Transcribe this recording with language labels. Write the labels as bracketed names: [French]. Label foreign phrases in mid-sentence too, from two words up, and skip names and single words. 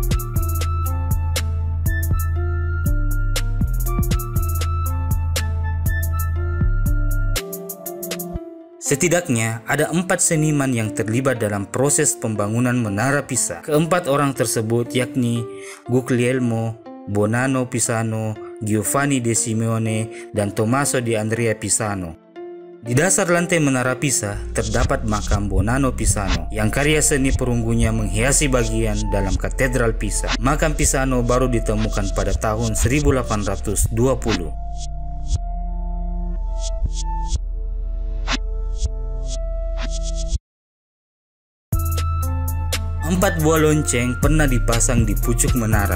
[Indonesian] Setidaknya ada 4 seniman yang terlibat dalam proses pembangunan Menara Pisa. Keempat orang tersebut yakni Guglielmo Bonanno Pisano, Giovanni de Simeone, dan Tommaso di Andrea Pisano. Di dasar lantai Menara Pisa terdapat makam Bonanno Pisano yang karya seni perunggunya menghiasi bagian dalam Katedral Pisa. Makam Pisano baru ditemukan pada tahun 1820. 4 buah lonceng pernah dipasang di pucuk menara.